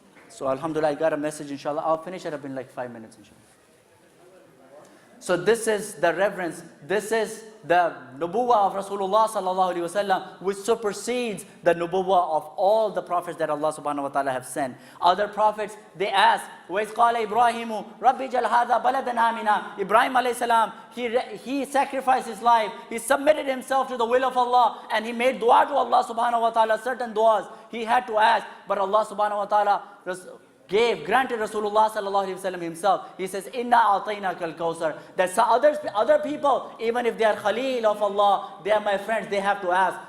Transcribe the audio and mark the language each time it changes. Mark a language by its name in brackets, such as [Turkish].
[English] So alhamdulillah, I got a message, inshallah. I'll finish it up in like 5 minutes, inshallah. So this is the reverence, this is the nubuwwah of Rasulullah sallallahu alaihi wasallam, which supersedes the nubuwwah of all the prophets that Allah subhanahu wa ta'ala have sent. Other prophets, they ask, [Arabic] وَإِذْ قَالَ إِبْرَاهِيمُ رَبِّ جَلْ هَذَا بَلَدًا آمِنًا. [English] Ibrahim alayhi salam, he sacrificed his life, he submitted himself to the will of Allah, and he made dua to Allah subhanahu wa ta'ala, certain duas he had to ask, but Allah subhanahu wa ta'ala granted Rasulullah sallallahu alaihi wasallam himself. He says, [Arabic] "Inna a'tainaka al-kawthar." [English] That other people, even if they are Khalil of Allah, they are my friends, they have to ask.